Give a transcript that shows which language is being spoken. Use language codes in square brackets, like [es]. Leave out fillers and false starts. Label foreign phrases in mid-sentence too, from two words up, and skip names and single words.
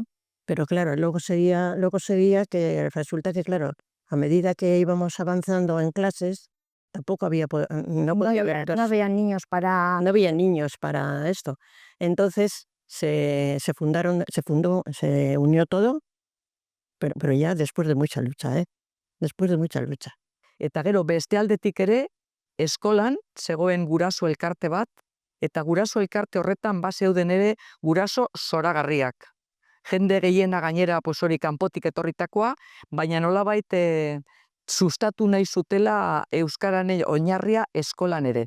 [es] Pero claro, luego sería que resulta que, claro, a medida que íbamos avanzando en clases, tampoco había no había niños para esto. Entonces se unió todo, pero ya después de mucha lucha, después de mucha lucha. [eu] Eta gero beste aldetik ere, eskolan zegoen guraso elkarte bat, eta guraso elkarte horretan bazeuden ere guraso zoragarriak. Jende gehiena gainera hori kanpotik etorritakoa, baina nolabait sustatu nahi zutela euskararen oinarria eskolan ere.